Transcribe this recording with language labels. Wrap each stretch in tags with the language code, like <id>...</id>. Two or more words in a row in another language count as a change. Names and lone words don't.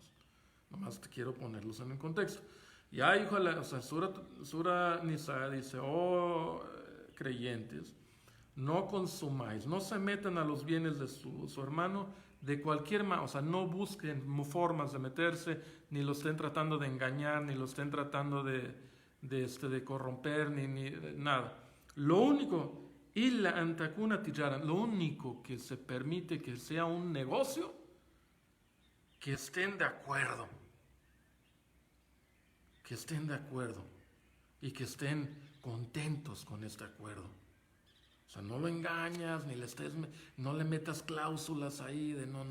<es>Nomás te quiero ponerlos en el contexto. Ya, o sea, Sura Nisa dice, creyentes, no consumáis, no se metan a los bienes de su hermano de cualquier manera. O sea, no busquen formas de meterse, ni lo estén tratando de engañar, ni lo estén tratando de corromper, ni nada. Lo único,</es> <ar>إلا أن تكون تجارة,</ar> <es>lo único que se permite que sea un negocio, que estén de acuerdo, y que estén contentos con este acuerdo. O sea, no lo engañas, no le metas cláusulas ahí de no.</es>